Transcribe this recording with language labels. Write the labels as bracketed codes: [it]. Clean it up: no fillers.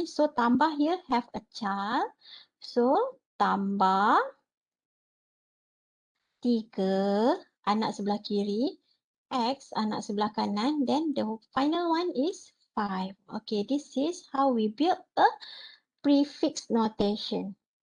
[en] So tambah here have a child. [ms] So tambah 3 anak sebelah kiri. [en] X anak sebelah kanan. Then the final one is 5. Okay, this is how we build a prefix notation.